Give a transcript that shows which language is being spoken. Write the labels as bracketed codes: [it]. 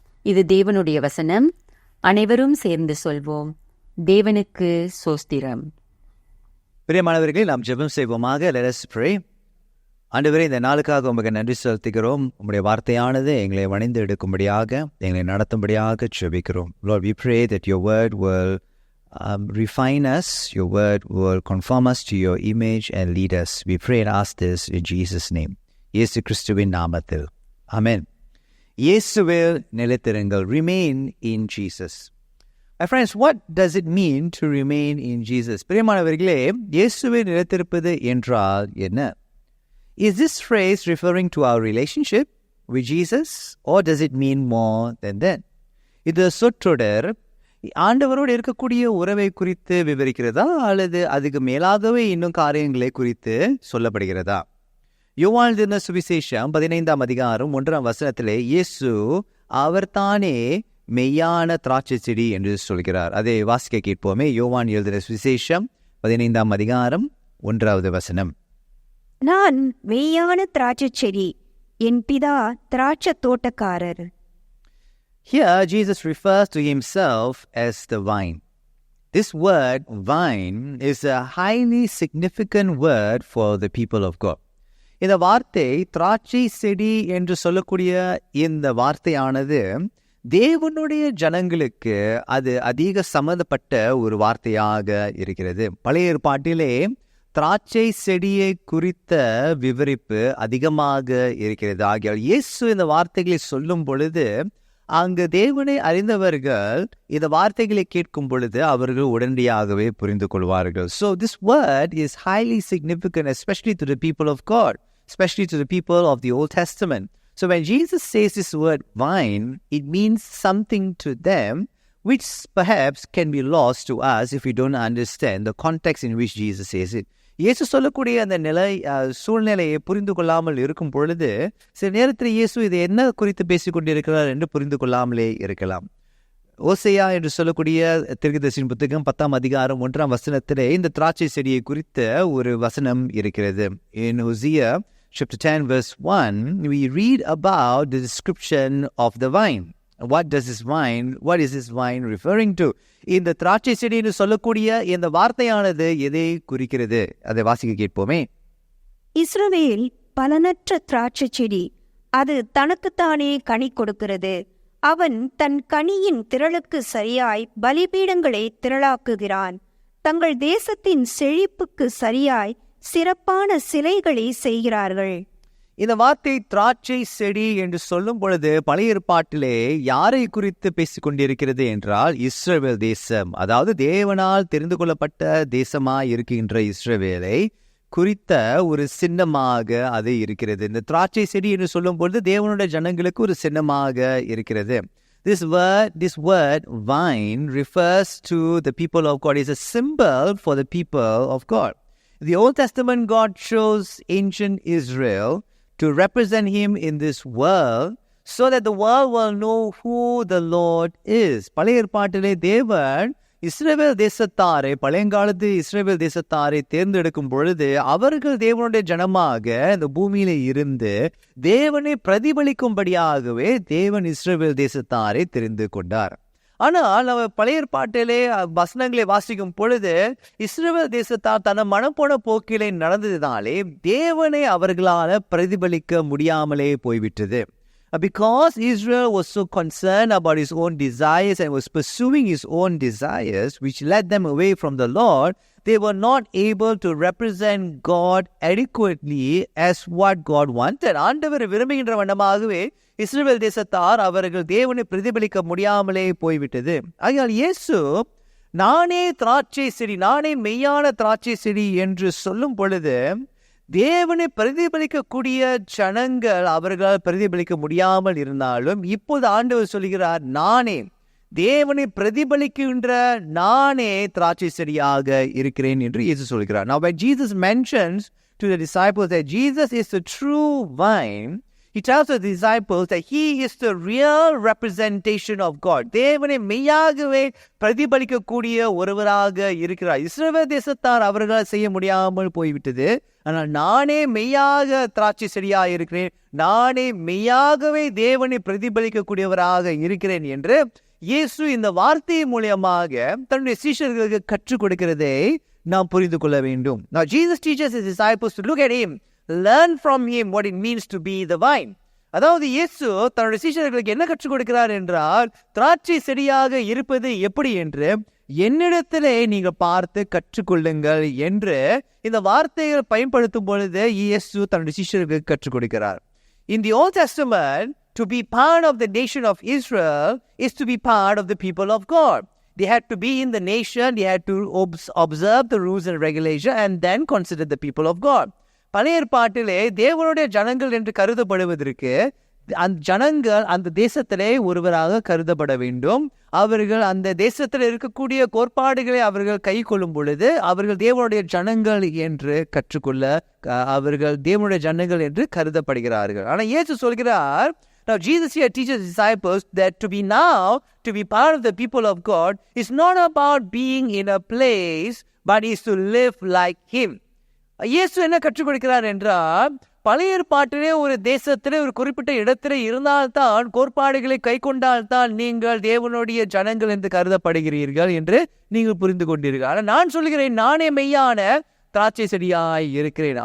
[ta] இது தேவனுடைய வசனம். அனைவரும் சேர்ந்து சொல்வோம், தேவனுக்கு சோஸ்திரம். பிரியமானவர்களே, நாம் ஜெபம் செய்வோமாக. [en] Let us pray. [ta] ஆண்டவரே, இந்த நாளுக்காக உமக்கு நன்றி செலுத்துகிறோம். உம்முடைய வார்த்தையானது எங்களை வணிந்து எடுக்கும்படியாக, எங்களை நடத்தும்படியாக ஜெபிக்கிறோம். [en] Lord, we pray that your word will refine us, your word will conform us to your image and lead us. We pray and ask this in Jesus' name. [ta] இயேசு கிறிஸ்துவின் நாமத்தில். Amen. இயேசுவில் நிலைத்திருங்கள். [en] Remain in Jesus. My friends, what does it mean to remain in Jesus? [ta] பிரியமானவர்களே, இயேசுவில் நிலைத்திருப்பது என்றால் என்ன? [en] Is this phrase referring to our relationship with Jesus, or does it mean more than that? [ta] இது சொற்றொடர் ஆண்டவரோடு இருக்கக்கூடிய உறவை குறித்து விவரிக்கிறதா, அல்லது அதுக்கு மேலாகவே இன்னும் காரியங்களை குறித்து சொல்லப்படுகிறதா? யோவான் எழுதின சுவிசேஷம் 15ஆம் அதிகாரம் 1ஆம் வசனத்திலே இயேசு அவர்தானே மெய்யான திராட்சை செடி என்று சொல்கிறார். அதை வாசிக்க கேட்போமே. யோவான் எழுதின சுவிசேஷம் 15ஆம் அதிகாரம் 1வது வசனம். நான் மெய்யான திராட்சைச் செடி, என் பிதா திராட்சத் தோட்டக்காரர். [en] Here Jesus refers to himself as the vine. This word vine is a highly significant word for the people of God. [ta] இந்த வார்த்தை திராட்சை செடி என்று சொல்லக்கூடிய இந்த வார்த்தையானது தேவனுடைய ஜனங்களுக்கு அது அதிக சம்பந்தப்பட்ட ஒரு வார்த்தையாக இருக்கிறது. பழைய ஏற்பாட்டிலே திராட்சை செடியை குறித்த விவரிப்பு அதிகமாக இருக்கிறது. ஆகியால் இயேசு இந்த வார்த்தைகளை சொல்லும் பொழுது அங்கு தேவனை அறிந்தவர்கள் இந்த வார்த்தைகளை கேட்கும் பொழுது அவர்கள் உடனடியாகவே புரிந்து கொள்வார்கள். [en] So this word is highly significant, especially to the people of God, especially to the people of the Old Testament. So when Jesus says this word vine, it means something to them which perhaps can be lost to us if we don't understand the context in which Jesus says it. [ta] இயேசு சொல்லக்கூடிய அந்த சூழ்நிலையை புரிந்து கொள்ளாமல் இருக்கும் பொழுது சில நேரத்தில் இயேசு இதை என்ன குறித்து பேசிக்கொண்டிருக்கிறார் என்று புரிந்து கொள்ளாமலே இருக்கலாம். ஓசையா என்று சொல்லக்கூடிய தீர்க்கதரிசியின் புத்தகம் 10ஆம் அதிகாரம் 1ஆம் வசனத்திலே இந்த திராட்சை செடியை குறித்த ஒரு வசனம் இருக்கிறது. [en] In Hosea chapter 10 verse 1, we read about the description of the vine. What is this vine referring to? [ta] இந்த திராட்சை செடி என்று சொல்லக்கூடிய இந்த வார்த்தையானது எதை குறிக்கிறது? அதை வாசிக்க கேட்போமே. இஸ்ரவேல் பலனற்ற திராட்சை செடி, அது தனக்குத்தானே கனி கொடுக்கிறது. அவன் தன் கனியின் திரளுக்கு சரியாய் பலிபீடங்களை திரளாக்குகிறான். தங்கள் தேசத்தின் செழிப்புக்கு சரியாய் சிறப்பான சிலைகளை செய்கிறார்கள். இந்த வார்த்தை திராட்சை செடி என்று சொல்லும் பொழுது பழைய ஏற்பாட்டிலே யாரை குறித்து பேசிக் கொண்டிருக்கிறது என்றால் இஸ்ரவேல் தேசம், அதாவது தேவனால் தெரிந்து கொள்ளப்பட்ட தேசமாய் இருக்கின்ற இஸ்ரவேலை குறித்த ஒரு சின்னமாக அது இருக்கிறது. இந்த திராட்சை செடி என்று சொல்லும் பொழுது தேவனுடைய ஜனங்களுக்கு ஒரு சின்னமாக இருக்கிறது. [en] This word vine refers to the people of God. It's a symbol for the people of God. In the Old Testament, God chose ancient Israel to represent him in this world so that the world will know who the Lord is. [ta] பழைய ஏற்பாட்டிலே தேவன் இஸ்ரவேல் தேசத்தாரை, பழையங்காலத்து இஸ்ரவேல் தேசத்தாரை தேர்ந்தெடுக்கும் பொழுது அவர்கள் தேவனுடைய ஜனமாக இந்த பூமியில இருந்து தேவனை பிரதிபலிக்கும்படியாகவே தேவன் இஸ்ரவேல் தேசத்தாரை தெரிந்து கொண்டார். ஆனால் நம்ம பழைய ஏற்பாட்டிலே வசனங்களை வாசிக்கும் பொழுது இஸ்ரவேல் தேசத்தார் தன மனம் போன போக்கிலே நடந்ததினாலே தேவனை அவர்களால் பிரதிபலிக்க முடியாமலே போய்விட்டது. [en] Because Israel was so concerned about his own desires and was pursuing his own desires, which led them away from the Lord, they were not able to represent God adequately as what God wanted. [ta] ஆண்டவர் விரும்புகின்ற வண்ணமாகவே இஸ்ரவேல் தேசத்தார் அவர்கள் தேவனை பிரதிபலிக்க முடியாமலே போய்விட்டது. ஆகையால் இயேசு நானே திராட்சை செடி, நானே மெய்யான திராட்சை செடி என்று சொல்லும் பொழுது தேவனை பிரதிபலிக்கக்கூடிய ஜனங்கள் அவர்களால் பிரதிபலிக்க முடியாமல் இருந்தாலும் இப்போது ஆண்டவர் சொல்கிறார், நானே தேவனை பிரதிபலிக்கின்ற நானே திராட்சை செடியாக இருக்கிறேன் என்று இயேசு சொல்கிறார். [en] Now when Jesus mentions to the disciples that Jesus is the true vine, he tells the disciples that he is the real representation of God. [ta] தேவனை மெய்யாகவே பிரதிபலிக்கக்கூடிய ஒருவராக இருக்கிறார். இஸ்ரவேல் தேசத்தார் அவர்களால் செய்ய முடியாமல் போய்விட்டது. ஆனால் நானே மெய்யாக திராட்சை செடியாக இருக்கிறேன், நானே மெய்யாகவே தேவனை பிரதிபலிக்கக்கூடியவராக இருக்கிறேன் என்று இயேசு இந்த வார்த்தை மூலமாக தன்னுடைய சீஷர்களுக்கு கற்றுக் கொடுக்கிறதை நாம் புரிந்து கொள்ள வேண்டும். [en] Now Jesus teaches his disciples to look at him, learn from him what it means to be the vine. [ta] அதாவது இயேசு தன்னுடைய சீஷர்களுக்கு என்ன கற்றுக் கொடுக்கிறார் என்றால் திராட்சை செடியாக இருப்பது எப்படி என்று என்னிடத்திலே நீங்கள் பார்த்து கற்றுக்கொள்ளுங்கள் என்று இந்த வார்த்தைகள் பயன்படுத்தும் பொழுது இயேசு தன்னுடைய சீஷர்களுக்கு கற்றுக் கொடுக்கிறார். [en] In the Old Testament, to be part of the nation of Israel is to be part of the people of God. They had to be in the nation, they had to observe the rules and regulations and then consider the people of God. [ta] பழைய ஏற்பாட்டிலே தேவனுடைய ஜனங்கள் என்று கருதப்படுவதற்கு அந்த ஜனங்கள் அந்த தேசத்திலே ஒருவராக கருதப்பட வேண்டும். அவர்கள் அந்த தேசத்தில் இருக்கக்கூடிய கோட்பாடுகளை அவர்கள் கை கொள்ளும் பொழுது அவர்கள் தேவனுடைய ஜனங்கள் என்று கற்றுக்கொள்ள அவர்கள் தேவனுடைய ஜனங்கள் என்று கருதப்படுகிறார்கள். ஆனால் இயேசு சொல்கிறார், [en] now Jesus here teaches his disciples that to be part of the people of God is not about being in a place but is to live like him. [ta] இயேசு என்ன கற்றுக் கொடுக்கிறார் என்றால் பழைய ஏற்பாட்டிலே ஒரு தேசத்திலே ஒரு குறிப்பிட்ட இடத்திலே இருந்தால்தான் கோட்பாடுகளை கை கொண்டால்தான் நீங்கள் தேவனுடைய ஜனங்கள் என்று கருதப்படுகிறீர்கள் என்று நீங்கள் புரிந்து கொண்டீர்கள். ஆனால் நான் சொல்கிறேன், நானே மெய்யான திராட்சை செடியாய் இருக்கிறேன்.